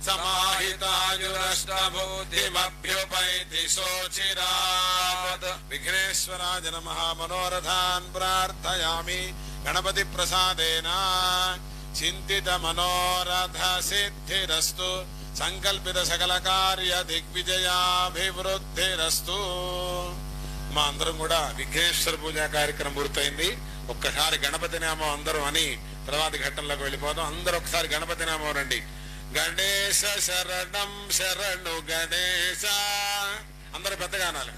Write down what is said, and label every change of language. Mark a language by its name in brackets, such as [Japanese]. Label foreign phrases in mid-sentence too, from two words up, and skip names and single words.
[Sanskrit] समाहितायुरष्टबुद्धिमभ्युपैति शोचिरात् विघ्नेश्वराय नमः मनोरथान् प्रार्थयामि गणपति प्रसादेन चिन्तित मनोरथ सिद्धिरस्तु संकल्पित सकल कार्य దిగ్విజయాభివృద్ధిరస్తు [Telugu] మా అందరం కూడా విఘ్నేశ్వర పూజా కార్యక్రమం పూర్తయింది. ఒక్కసారి గణపతి నామం అందరం అని తర్వాతి ఘట్టంలోకి వెళ్ళిపోదాం. అందరూ ఒకసారి గణపతి నామం రండి. గణేశ శరణం శరణు గణేశ అందరూ పెద్దగా అనాలి.